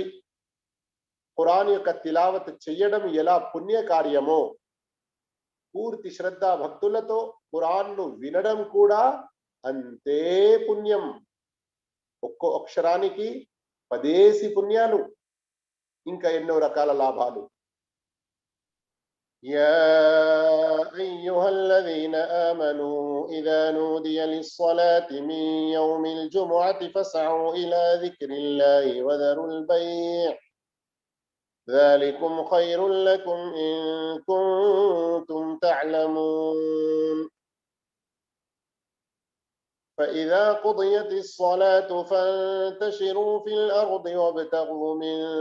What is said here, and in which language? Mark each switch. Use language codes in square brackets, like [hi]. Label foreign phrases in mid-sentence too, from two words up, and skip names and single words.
[te] ఖురాన్ యొక్క తిలావత్ చెయ్యడం ఎలా పుణ్య కార్యమో పూర్తి శ్రద్ధ భక్తులతో ఖురాన్ను వినడం కూడా అంతే పుణ్యం. ఒక్కో అక్షరానికి 10 పుణ్యాలు, ఇంకా ఎన్నో రకాల లాభాలు. [ar] يا أيها الذين آمنوا إذا نودي للصلاة من يوم الجمعة فاسعوا إلى ذكر الله وذروا البيع ذلكم خير لكم إن كنتم تعلمون فإذا قضيت الصلاة فانتشروا في الأرض وابتغوا من